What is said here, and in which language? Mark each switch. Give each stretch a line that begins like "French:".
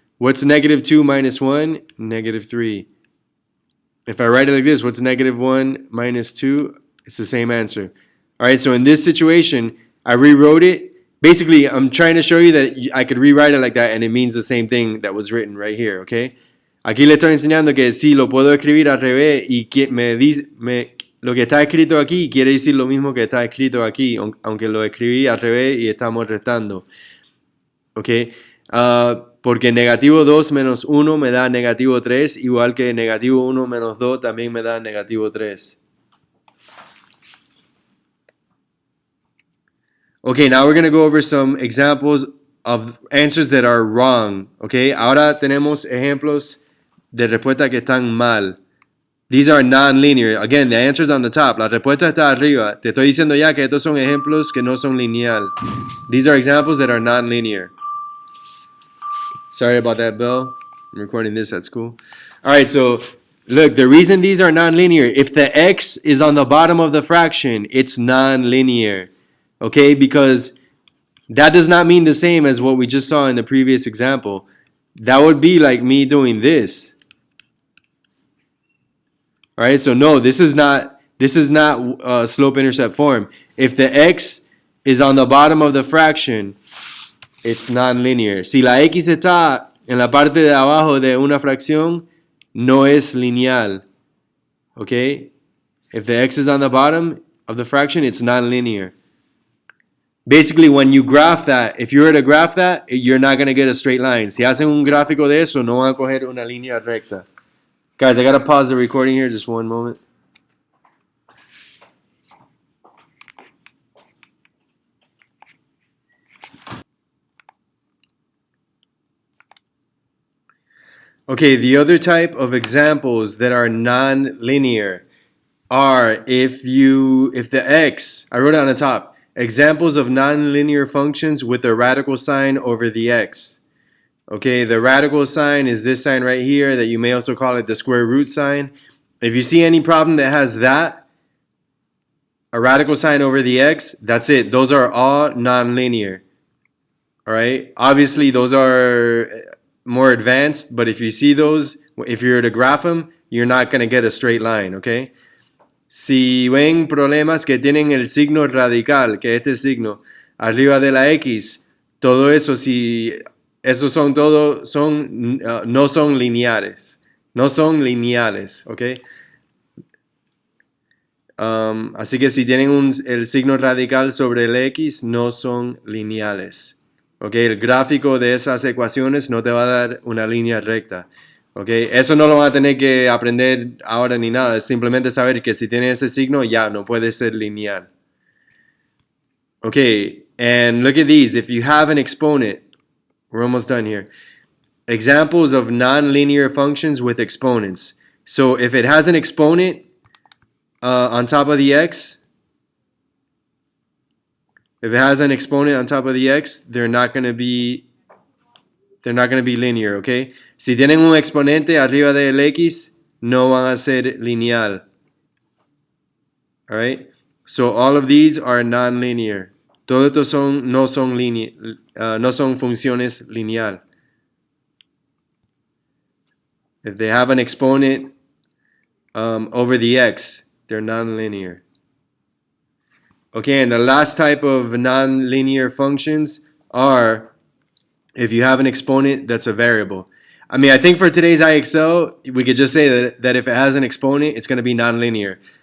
English: What's negative 2 minus 1? Negative 3. If I write it like this, what's negative 1 minus 2? It's the same answer. All right, so in this situation, I rewrote it. Basically, I'm trying to show you that I could rewrite it like that and it means the same thing that was written right here, okay?
Spanish: Aquí le estoy enseñando que sí, lo puedo escribir al revés y que lo que está escrito aquí quiere decir lo mismo que está escrito aquí, aunque lo escribí al revés y estamos restando, ¿ok? Porque negativo 2 menos 1 me da negativo 3, igual que negativo 1 menos 2 también me da negativo 3.
English: Okay, now we're going to go over some examples of answers that are wrong.
Spanish: Okay, ahora tenemos ejemplos de respuestas que están mal.
English: These are non-linear. Again, the answer's on the top.
Spanish: La respuesta está arriba. Te estoy diciendo ya que estos son ejemplos que no son lineal.
English: These are examples that are non-linear. Sorry about that, Bill. I'm recording this at school. All right, so look, the reason these are non-linear, if the x is on the bottom of the fraction, it's non-linear. Okay, because that does not mean the same as what we just saw in the previous example. That would be like me doing this. All right, so no, this is not slope intercept form. If the x is on the bottom of the fraction, it's non-linear.
Spanish: Si la x está en la parte de abajo de una fracción, no es lineal.
English: Okay? If the x is on the bottom of the fraction, it's non-linear. Basically, when you graph that, if you were to graph that, you're not going to get a straight line.
Spanish: Si hacen un gráfico de eso, no van a coger una línea recta.
English: Guys, I got to pause the recording here just one moment. Okay, the other type of examples that are non-linear are if the x, I wrote it on the top, examples of non-linear functions with a radical sign over the x. Okay, the radical sign is this sign right here that you may also call it the square root sign. If you see any problem that has that, a radical sign over the x, that's it. Those are all non-linear. All right, obviously those are more advanced, but if you see those, if you were to graph them, you're not going to get a straight line, okay?
Spanish: Si ven problemas que tienen el signo radical, que este signo, arriba de la X, todo eso, si esos son todo, no son lineares. No son lineales, ¿ok? Así que si tienen el signo radical sobre el X, no son lineales. ¿Ok? El gráfico de esas ecuaciones no te va a dar una línea recta. Okay, eso no lo van a tener que aprender ahora ni nada. Es simplemente saber que si tiene ese signo, ya no puede ser lineal.
English: Okay, and look at these. If you have an exponent, we're almost done here. Examples of nonlinear functions with exponents. So if it has an exponent on top of the x, if it has an exponent on top of the x, they're not going to be linear, okay?
Spanish: Si tienen un exponente arriba del x, no van a ser lineal.
English: All right? So all of these are non-linear.
Spanish: Todos estos no son funciones lineal.
English: If they have an exponent over the x, they're non-linear. Okay, and the last type of non-linear functions are if you have an exponent that's a variable. I mean, I think for today's IXL, we could just say that if it has an exponent, it's going to be nonlinear.